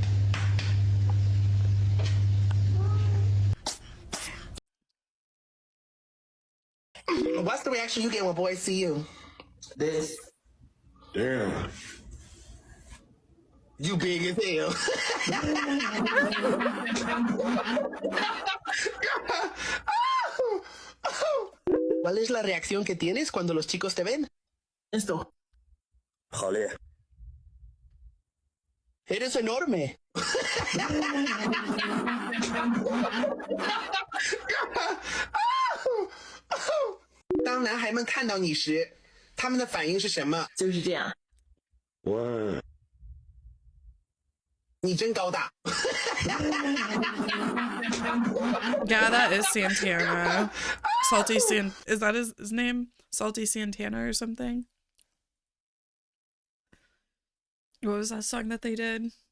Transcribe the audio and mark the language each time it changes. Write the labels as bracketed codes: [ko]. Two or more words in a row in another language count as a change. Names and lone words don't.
[en] What's the reaction you get when boys see you? This. Damn. You big as hell. [es] ¿Cuál es la reacción que tienes cuando los chicos te ven? Esto. Joder. Eres enorme. [zh] 当男孩们看到你时，他们的反应是什么？就是这样。哇。你真高大。 [en] Yeah, that is Santana. Salty San. Is that his name? Salty Santana or something? What was that song that they did?